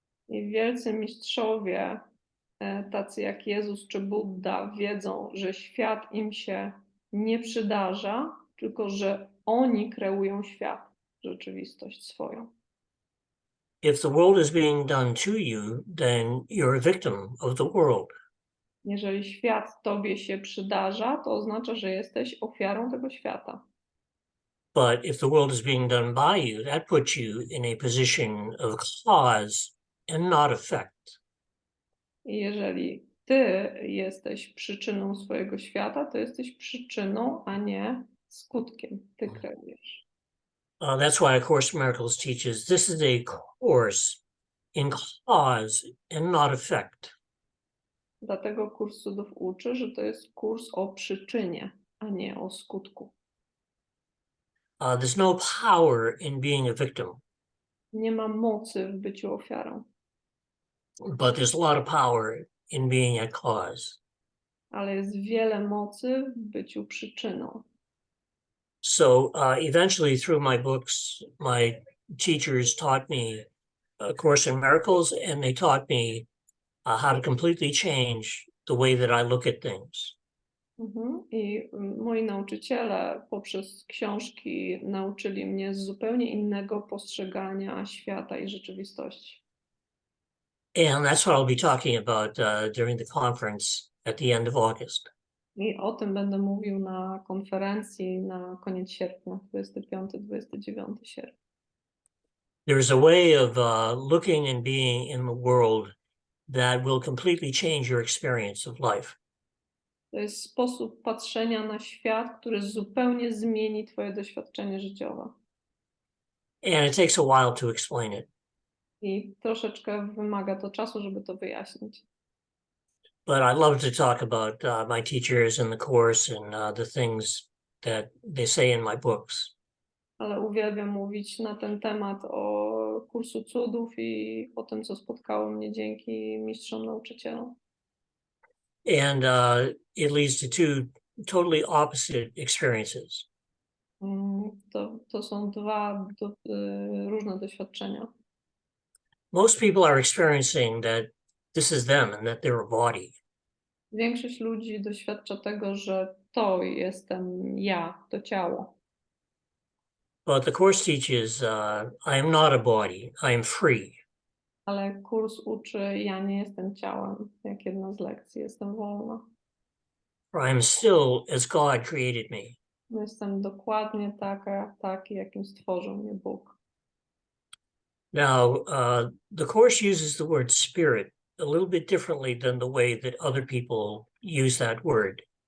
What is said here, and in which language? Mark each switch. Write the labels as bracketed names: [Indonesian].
[Polish] I wielcy mistrzowie, tacy jak Jezus czy Buddha, wiedzą, że świat im się nie przydarza, tylko że oni kreują świat, rzeczywistość swoją. [English] If the world is being done to you, then you're a victim of the world. [Polish] Jeżeli świat tobie się przydarza, to oznacza, że jesteś ofiarą tego świata. [English] But if the world is being done by you, that puts you in a position of cause and not effect. [Polish] I jeżeli ty jesteś przyczyną swojego świata, to jesteś przyczyną, a nie skutkiem. Ty kreujesz. [English] That's why A Course in Miracles teaches this is a course in cause and not effect. [Polish] Dlatego Kurs Cudów uczy, że to jest kurs o przyczynie, a nie o skutku. [English] There's no power in being a victim, [Polish] Nie ma mocy w byciu ofiarą, [English] but there's a lot of power in being a cause. [Polish] ale jest wiele mocy w byciu przyczyną. [English] So eventually through my books, my teachers taught me A Course in Miracles, and they taught me how to completely change the way that I look at things. [Polish] I moi nauczyciele poprzez książki nauczyli mnie zupełnie innego postrzegania świata i rzeczywistości. [English] And that's what I'll be talking about during the conference at the end of August. [Polish] I o tym będę mówił na konferencji na koniec sierpnia, 25-29 sierpnia. [English] there's a way of looking and being in the world that will completely change your experience of life. [Polish] To jest sposób patrzenia na świat, który zupełnie zmieni twoje doświadczenie życiowe. [English] And it takes a while to explain it. [Polish] I troszeczkę wymaga to czasu, żeby to wyjaśnić. [English] But I love to talk about my teachers and the course and the things that they say in my books. [Polish] Ale uwielbiam mówić na ten temat o kursu cudów i o tym, co spotkało mnie dzięki mistrzom nauczycielom. [English] And it leads to two totally opposite experiences. [Polish] To są dwa różne doświadczenia. [English] Most people are experiencing that this is them and that they're a body. [Polish] Większość ludzi doświadcza tego, że to jestem ja, to ciało. [English] But the course teaches I am not a body, I am free. [Polish] Ale kurs uczy, ja nie jestem ciałem, jak jedna z lekcji, jestem wolna. [English] For I am still as God created me. [Polish] Jestem dokładnie taki, jakim stworzył mnie Bóg. [English] Now, the course uses the word spirit a little bit differently than the way that other people use that word.